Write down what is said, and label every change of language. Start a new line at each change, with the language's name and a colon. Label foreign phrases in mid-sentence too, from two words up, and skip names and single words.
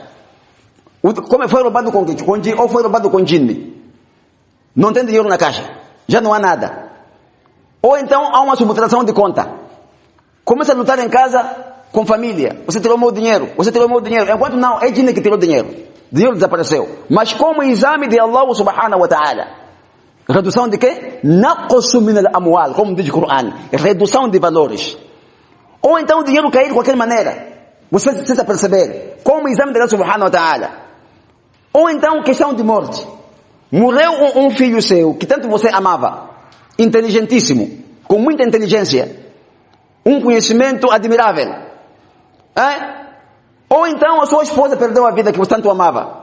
Portuguese: Como foi roubado com jinn, ou foi roubado com jinn. Não tem dinheiro na caixa. Já não há nada. Ou então há uma subtração de conta. Começa a lutar em casa, com família. Você tirou o meu dinheiro. Você tirou o meu dinheiro. Enquanto não, é Jinn que tirou o dinheiro. O dinheiro desapareceu. Mas como exame de
Arabic: الله سبحانه وتعالى.
Portuguese: Redução de quê?
Arabic: نقص من الأموال,
Portuguese: como diz o Corão. Redução de valores. Ou então o dinheiro cair de qualquer maneira. Você precisa perceber. Como exame de
Arabic: الله سبحانه وتعالى.
Portuguese: Ou então questão de morte. Morreu um filho seu, que tanto você amava. Inteligentíssimo. Com muita inteligência. Um conhecimento admirável. Ou então a sua esposa perdeu a vida que você tanto amava.